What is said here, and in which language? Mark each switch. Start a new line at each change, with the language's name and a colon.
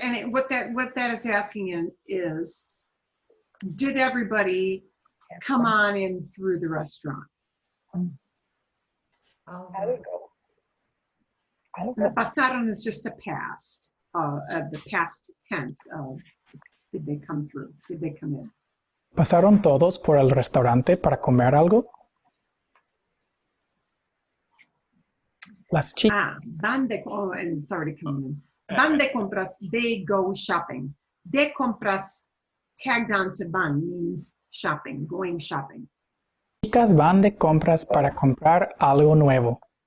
English: What that is asking is, did everybody come on in through the restaurant?
Spanish: Algo.
English: The
Spanish: Algo.
English: pasaron is just a past, the past tense of did they come through? Did they come in?
Spanish: ¿Pasaron todos por el restaurante para comer algo? Las chicas.
English: And it's already coming in.
Spanish: Van de compras,
English: they go shopping. De compras, tagged on to van, means shopping, going shopping.
Spanish: Chicas van de compras para comprar algo nuevo.